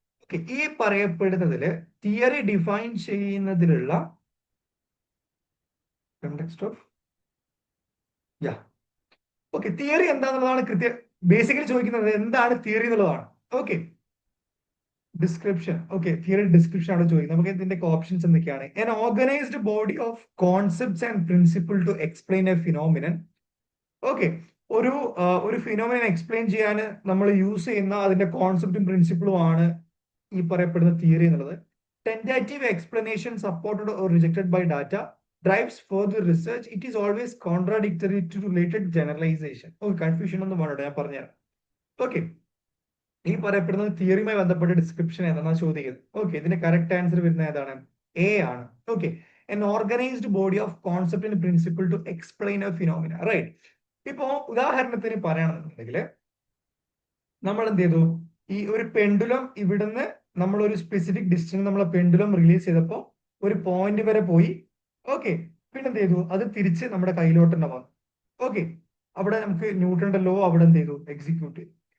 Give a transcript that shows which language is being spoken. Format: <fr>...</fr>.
<ml>Okay, ഈ പറയപ്പെടുന്നതില് theory define ചെയ്യുന്നതിലുള്ള context of okay, theory എന്താണെന്നുള്ളതാണ് basically ചോദിക്കുന്നത്. എന്താണ് തിയറി എന്നുള്ളതാണ്. Okay, description. Okay, theory description ആണ് ചോദിക്കുന്നത്. നമുക്ക് ഇതിന്റെ ഓപ്ഷൻസ് എന്തൊക്കെയാണ്?</ml> <en>An organized body of concepts and principle to explain a phenomenon.</en> <ml>Okay, ഒരു ഫിനോമിനൻ എക്സ്പ്ലെയിൻ ചെയ്യാൻ നമ്മൾ യൂസ് ചെയ്യുന്ന അതിന്റെ കോൺസെപ്റ്റും പ്രിൻസിപ്പിളും ആണ് ഈ പറയപ്പെടുന്ന തിയറി എന്നുള്ളത്.</ml> <en>Tentative explanation supported or rejected by data drives further research. It is always contradictory to related generalisation.</en> <ml>Okay, confusion ഒന്നും വേണ്ട, ഞാൻ പറഞ്ഞുതരാം. ഓക്കെ, ഈ പറയപ്പെടുന്നത് തിയറിയുമായി ബന്ധപ്പെട്ട ഡിസ്ക്രിപ്ഷൻ ഏതാണെന്നാണ് ചോദിക്കുന്നത്. ഓക്കെ, ഇതിന്റെ കറക്റ്റ് ആൻസർ വരുന്ന ഏതാണ്? എ ആണ്.</ml> <en>Okay, an organized body of concept and principle to explain a phenomena, right?</en> <ml>ഇപ്പോ ഉദാഹരണത്തിന് പറയുകയാണെന്നുണ്ടെങ്കിൽ നമ്മൾ എന്ത് ചെയ്തു, ഈ ഒരു പെൻഡുലം ഇവിടുന്ന് നമ്മളൊരു സ്പെസിഫിക് ഡിസ്റ്റൻസ് നമ്മളെ പെൻഡുലം റിലീസ് ചെയ്തപ്പോൾ ഒരു പോയിന്റ് വരെ പോയി. ഓക്കെ, പിന്നെ എന്ത് ചെയ്തു, അത് തിരിച്ച് നമ്മുടെ കയ്യിലോട്ട് തന്നെ വന്നു. ഓക്കെ, അവിടെ നമുക്ക് ന്യൂട്ടന്റെ ലോ അവിടെ എന്ത് ചെയ്തു, എക്സിക്യൂട്ട് ചെയ്തു.</ml>